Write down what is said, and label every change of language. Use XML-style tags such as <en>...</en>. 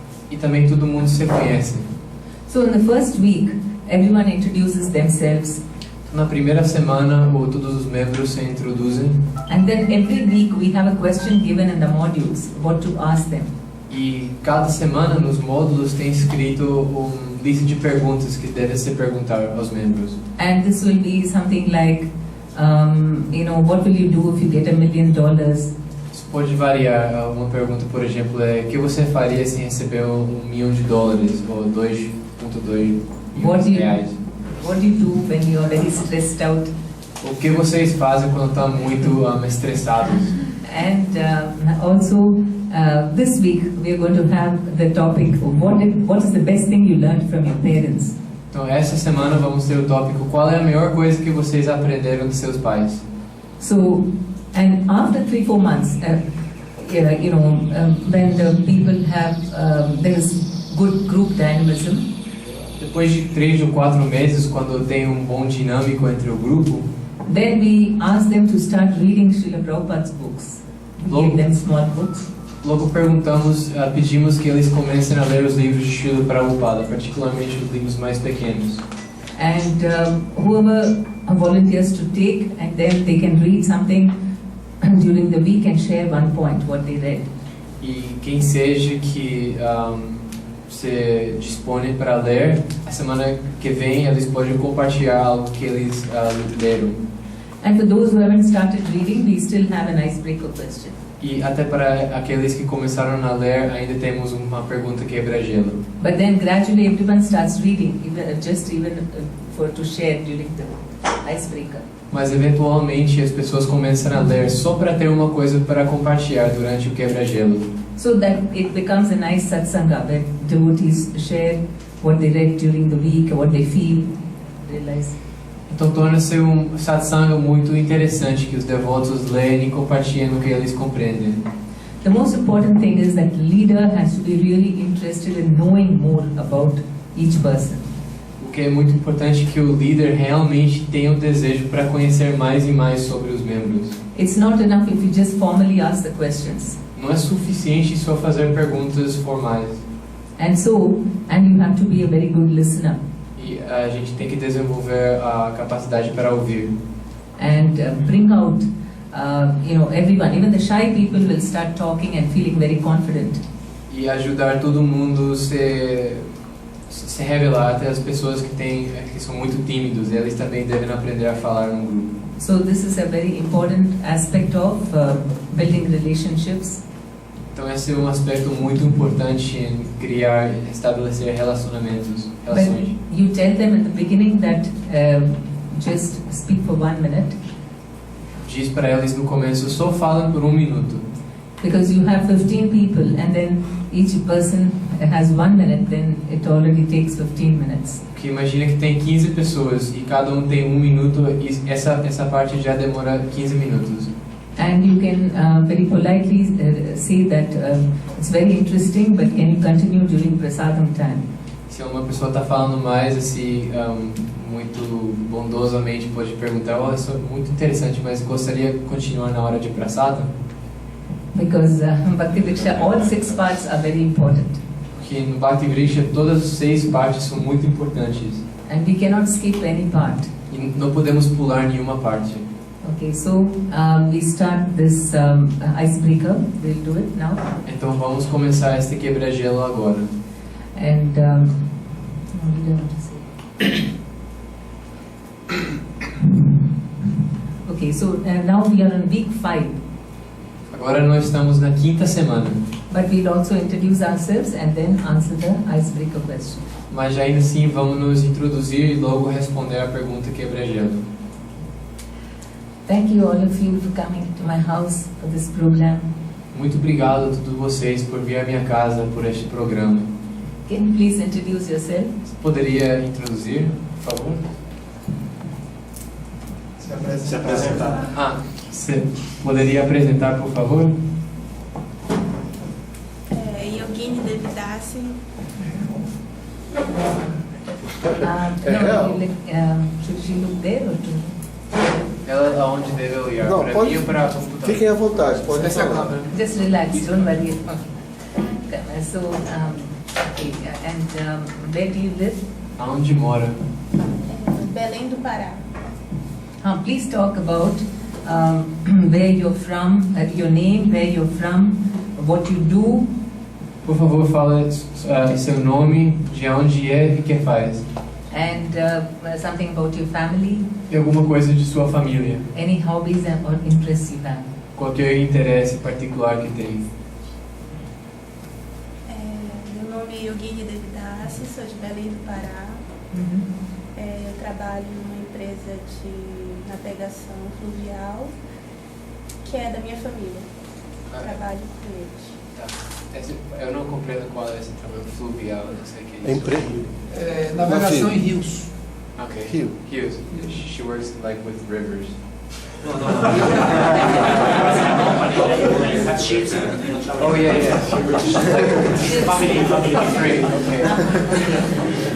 <pt>E também todo mundo se conhece.</pt> <en>So, in the first week, everyone introduces themselves.</en> <pt>Na primeira semana, todos os membros se introduzem.</pt> <en>And then every week we have a question given in the modules, what to ask them.</en> <pt>E cada semana nos módulos tem escrito lista de perguntas que devem ser perguntar aos membros.</pt> <en>And this will be something like, what will you do if you get $1 million?</en> <pt>Isso pode variar. Uma pergunta, por exemplo, é: o que você faria se receber $1 milhão ou 2,2 milhões de reais?</pt> <en>What do you do when you are very stressed out?</en> <pt>O que vocês fazem quando estão muito estressados?</pt> <en>And also, this week we are going to have the topic of what is the best thing you learned from your parents.</en> <pt>Então, essa semana vamos ter o tópico: qual é a melhor coisa que vocês aprenderam dos seus pais?</pt> <en>So, and after 3-4 months, when the people have there is good group dynamism.</en> <pt>Depois de 3 ou 4 meses, quando tem bom dinâmico entre o grupo,</pt> <en>then we ask them to start reading Srila Prabhupada's books. We give them small books.</en> <pt>Logo pedimos que eles comecem a ler os livros de Srila Prabhupada, particularmente os livros mais pequenos.</pt> <en>And whoever volunteers to take, and then they can read something during the week and share one point what they read.</en> <pt>E quem seja que se dispõe para ler, a semana que vem eles podem compartilhar algo que eles leram.</pt> <en>And for those who haven't started reading, we still have an icebreaker question.</en> <pt>E até para aqueles que começaram a ler, ainda temos uma pergunta quebra-gelo.</pt> <en>But then gradually everyone starts reading, even to share during the icebreaker.</en> <pt>Mas eventualmente as pessoas começam a ler só para ter uma coisa para compartilhar durante o quebra-gelo.</pt> <en>So that it becomes a nice satsanga where devotees share what they read during the week, what they feel, realize.</en> <pt>Então torna-se satsanga muito interessante que os devotos leem e compartilham o que eles compreendem.</pt> <en>The most important thing is that the leader has to be really interested in knowing more about each person.</en> <pt>O que é muito importante é que o líder realmente tenha o desejo para conhecer mais e mais sobre os membros.</pt> <en>It's not enough if you just formally ask the questions.</en> <pt>Não é suficiente só fazer perguntas formais.</pt> <en>And you have to be a very good listener.</en> <pt>E a gente tem que desenvolver a capacidade para ouvir.</pt> <en>And bring out, everyone, even the shy people will start talking and feeling very confident.</en> <pt>E ajudar todo mundo se revelar até as pessoas que são muito tímidos. Eles também devem aprender a falar num grupo.</pt> <en>So this is a very important aspect of building relationships.</en> <pt>Então esse é um aspecto muito importante em estabelecer relações.</pt> <en>But you tell them at the beginning that just speak for 1 minute,</en> <pt>Diz para eles no começo, só falem por 1 minuto.</pt> <en>because you have 15 people and then each person has 1 minute, then it already takes 15 minutes.</en> <pt>Porque imagina que tem 15 pessoas e cada um tem 1 minuto e essa parte já demora 15 minutos.</pt> <en>And you can very politely say that it's very interesting, but can you continue during prasadam time?</en> <pt>Se uma pessoa está falando mais assim, muito bondosamente, pode perguntar, isso é muito interessante, mas gostaria de continuar na hora de prasadam?</pt> <en>Because Bhakti Vriksha, all 6 parts are very important.</en> <pt>Porque no Bhakti Vriksha todas as 6 partes são muito importantes.</pt> <en>And we cannot skip any part.</en> <pt>E não podemos pular nenhuma parte.</pt> <en>Okay, so we start this icebreaker. We'll do it now.</en> <pt>Então vamos começar este quebra-gelo agora.</pt> <en>And what did I want to say? Okay, so now we are on week 5.</en> <pt>Agora nós estamos na 5ª semana.</pt> <en>But we'll also introduce ourselves and then answer the icebreaker question.</en> <pt>Mas ainda assim vamos nos introduzir e logo responder a pergunta quebra-gelo.</pt> <en>Thank you all of you for coming to my house for this program.</en> <pt>Muito obrigado a todos vocês por vir à minha casa por este programa.</pt> <en>Can you please introduce yourself?</en> <pt>Você poderia introduzir, por favor? Se apresentar. Você poderia apresentar, por favor? Yogini Devidasi.</pt> <en>No, should she look there or to?</en> <pt>Ela aonde deve olhar? Não, Para pode- mim ou para a computador? Fiquem à vontade, podem Essa falar. câmera.</pt> <en>Just relax, don't worry. So, okay, and where do you live?</en> <pt>Aonde mora? Belém do Pará.</pt> <en>Please talk about where you're from, your name, where you're from, what you do,</en> <pt>Por favor, fala seu nome, de onde é e o que faz.</pt> <en>and something about your family,</en> <pt>E alguma coisa de sua família.</pt> <en>any hobbies or interests you have.</en> <pt>Qualquer interesse particular que tem. Meu nome é Yogini Devidasi, sou de Belém do Pará. Eu trabalho numa empresa de navegação fluvial, que é da minha família. Trabalho com eles. Eu não compreendo qual é esse trabalho fluvial, não sei o que é isso. Emprego. Navegação em rios. Ok. Rio. Rios.</pt> <en>She works like with rivers. Oh yeah, yeah. She works like Free, okay.</en>